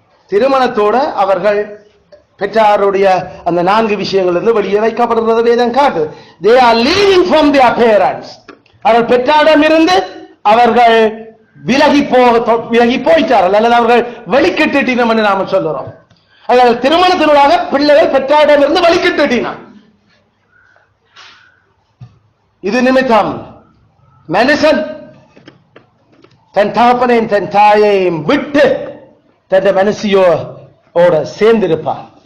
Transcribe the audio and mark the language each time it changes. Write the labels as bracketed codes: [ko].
[ta] திருமணத்தோட அவர்கள் பெற்றாருடைய அந்த 4 விஷயங்களிலிருந்து வெளியே வைக்கப்படுறது வேதம் காட்டு. [en] They are leaving from their parents. [ta] அவர்கள் பெற்றாரிடமிருந்து அவர்கள் விலகி போயிட்டார்கள், அல்லது அவர்கள் வெளிக்கிட்டினம் என்று நாம சொல்லுறோம். அதாவது திருமணத்தினூடாக பிள்ளைகள் பெற்றாரிடமிருந்து வெளிக்கிட்டினான். இது நிமித்தம் மனுஷன் தன் தகப்பனையும் தன் தாயையும் விட்டு தன் மனுஷியோட சேர்ந்திருப்பான்.